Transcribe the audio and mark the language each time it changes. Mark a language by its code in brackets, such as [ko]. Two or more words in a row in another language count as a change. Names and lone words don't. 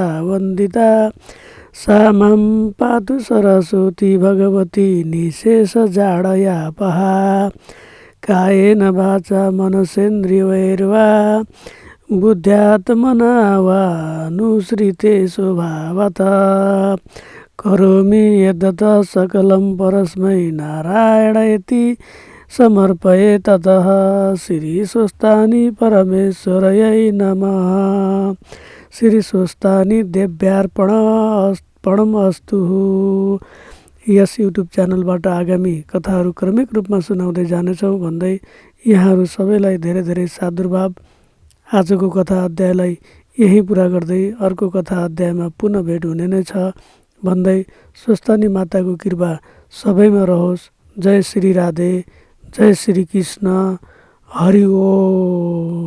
[sa] वन्दिता सा मां पातु सरस्वती भगवती निःशेषजाडयापहा कायेन वाचा मनसेन्द्रियैर्वा बुद्ध्यात्मना वा नुसृते स्वभावतः करोमि यद्यत् सकलं परस्मै नारायणेति समर्पये ततः श्री स्वस्तानि परमेश्वरयै नमः। श्री स्वस्तानि देव्यार्पणम् अस्तु। [ne] यस युट्युब च्यानलबाट आगामी कथाहरू क्रमिक रूपमा सुनाउँदै जानेछौँ भन्दै यहाँहरू सबैलाई धेरै धेरै सादुर्भाव। आजको कथा अध्यायलाई यही पुरा गर्दै अर्को कथा अध्यायमा पुनः भेट हुने नै छ भन्दै स्वस्तानी माताको कृपा सबैमा रहोस्। जय श्री राधे, जय श्री कृष्ण, हरि ओम।